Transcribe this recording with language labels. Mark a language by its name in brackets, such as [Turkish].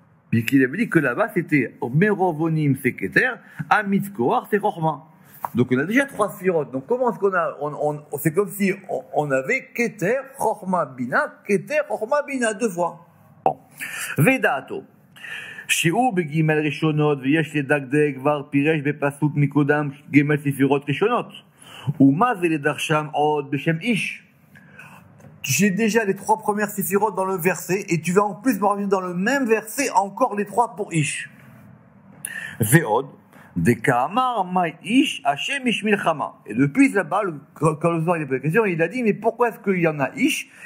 [French] Puisqu'il avait dit que là-bas c'était [Hebrew] merov onim [French] c'est keter, [Hebrew] amitz koach [French] c'est chochma. Donc on a déjà 3 séphirotes. Donc comment est-ce qu'on a c'est comme si on avait keter chochma bina 2 fois. Bon. Vedato. [Hebrew] שהוא בגימל ראשונות ויש לדקדק כבר פירש בפסוק מקודם גימל ספירות ראשונות ומה זה לדרשם עוד בשם איש. [French] J'ai déjà les 3 premières séphirotes dans le verset et tu vas en plus me revenir dans le même verset encore les 3 pour Ish. [Hebrew] Ve'od deka'amar mai Ish Hashem Ish Milchama. [French] Et depuis là-bas, quand le Zohar il a posé la question, il a dit mais pourquoi est-ce qu'il y en a Ish?